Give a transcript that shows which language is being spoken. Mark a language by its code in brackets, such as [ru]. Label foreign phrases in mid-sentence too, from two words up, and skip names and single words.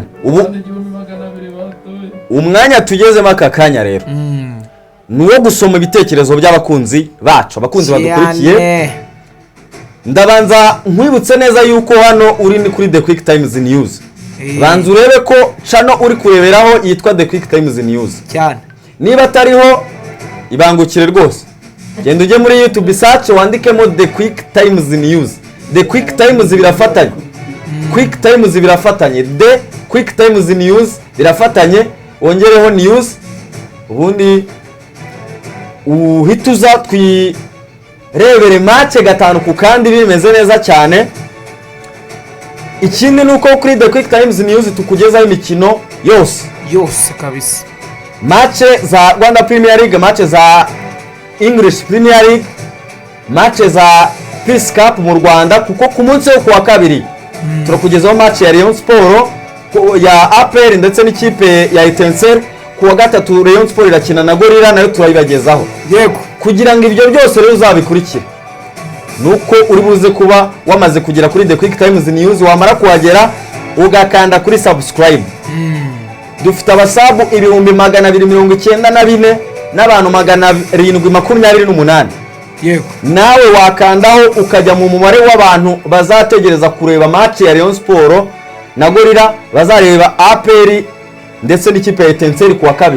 [rw] Ubu umwanya tugezemo aka kanya rero nuwo gusoma ibitekerezo by'abakunzi bacu abakunzi badukurikiye. Ndabanza nkwibutse neza yuko hano uri ni kuri The Quick Times News. Banza urebe ko channel uri kureberaho yitwa The Quick Times News cyane. Niba atariho ibangukire rwose genda ujye muri YouTube search wandikemo The Quick Times News the quick times birafatanye, quick times birafatanye, the quick times news birafatanye, wongereho news, ubundi uhita uza twirebere match gatanu ku kandi bimeze neza cyane. Ikindi nuko kuri the quick times news tukugezaho imikino yose kabisa, match za Rwanda Premier League, match za English Premier League, match za Peace Cup mu Rwanda, kuko ku munsi wo kuwa kabiri turakugezaho match ya Rayon Sport ya APR ndetse n'ikipe ya Etincelle. Kuwa gatatu Rayon Sport irakina na Gorilla, nayo turayibagezaho. Yego, kugira ngo ibyo byose rero uzabikurikira nuko uri buze kuba wamaze kugera kuri the quick times news, wamara kuhagera ugakanda kuri subscribe. Dufite abasabu 294 n'abantu 728. yego, nawe wakandaho ukajya mu mubare w'abantu bazategereza kureba match ya Rayon Sport na Gorilla, bazareba APR ndetse n'ikipe ya Etincelle kuwa kabiri.